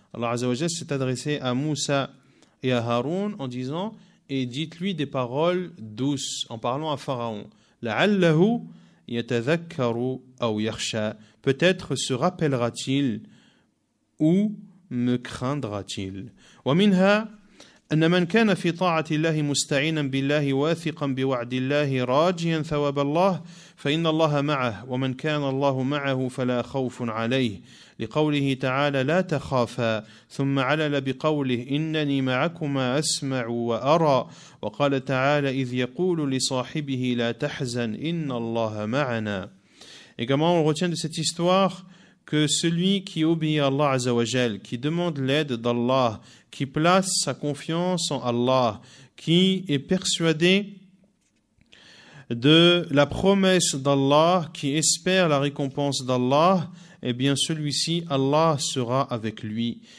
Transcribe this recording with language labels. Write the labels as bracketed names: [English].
[French] Allah Azza wa Jalla s'est adressé à Moussa et à Haroun en disant et dites-lui des paroles douces, en parlant à Pharaon. [Arabic] لَعَلَّهُ يَتَذَكَّرُ أَوْ يَخْشَى, [French] peut-être se rappellera-t-il ou me craindra-t-il. [Arabic] ومنها أن من كان في طاعة الله مستعينا بالله واثقا بوعد الله راجيا ثواب الله فإن الله معه ومن كان الله معه فلا خوف عليه لقوله تعالى لا تخافا ثم علل بقوله إنني معكما أسمع وأرى وقال تعالى إذ يقول لصاحبه لا تحزن إن الله معنا. [French] Également on retient de cette histoire que celui qui obéit à Allah Azza wa Jal, qui demande l'aide d'Allah, qui place sa confiance en Allah, qui est persuadé de la promesse d'Allah, qui espère la récompense d'Allah, eh bien celui-ci, Allah sera avec lui.